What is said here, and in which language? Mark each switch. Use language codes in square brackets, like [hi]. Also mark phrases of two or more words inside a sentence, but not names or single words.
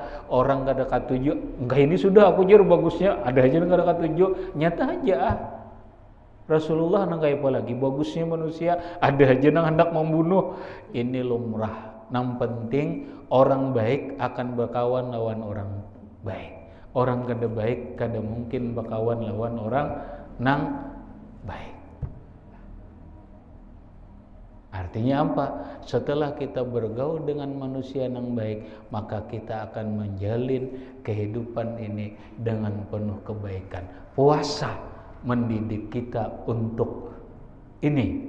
[bjn] Orang kada katuju, enggak ini sudah aku jar bagusnya, ada aja yang kada katuju, nyata aja Rasulullah nang kaya apa lagi bagusnya manusia, ada aja nang hendak membunuh. [id] Ini lumrah. [bjn] Nang penting orang baik akan berkawan lawan orang baik. Orang kada baik kada mungkin berkawan lawan orang nang baik. [id] Artinya apa? Setelah kita bergaul dengan manusia yang baik, maka kita akan menjalin kehidupan ini dengan penuh kebaikan. Puasa mendidik kita untuk ini.